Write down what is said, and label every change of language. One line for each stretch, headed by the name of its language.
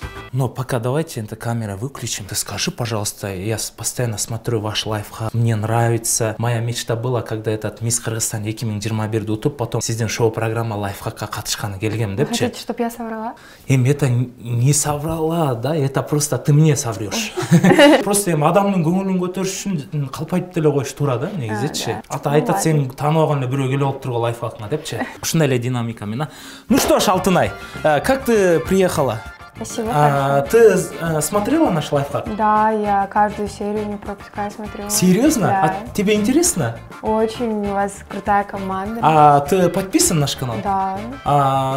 Russian: Но пока давайте эту камеру выключим. Ты скажи, пожалуйста, я постоянно смотрю ваш лайфхак. Мне нравится. Моя мечта была, когда этот мисс Кыргызстан 2021
Kyrgyz: утуп,
Russian: потом
Kyrgyz: сиздин шоу-программа лайфхакка катышканы келгем,
Russian: Вы хотите, чтобы я соврала? Это не соврала, да, это просто ты мне соврешь.
Kyrgyz: Просто адамдын көңүлүн көтөрүш үчүн калпайтып деле коюш туура да, негизичи. Ата айтат сен тааныбаган эле бирөө келип алып турган лайфхакыңа депчи. Ушундай эле динамикамен.
Russian: Ну что ж, Алтынай, как ты приехала? Спасибо. Ты смотрела наш лайфхак? Да, я каждую серию не пропускаю, смотрю. Серьезно? Да. А тебе интересно? Очень, у вас крутая команда. А ты подписан на наш канал? Да.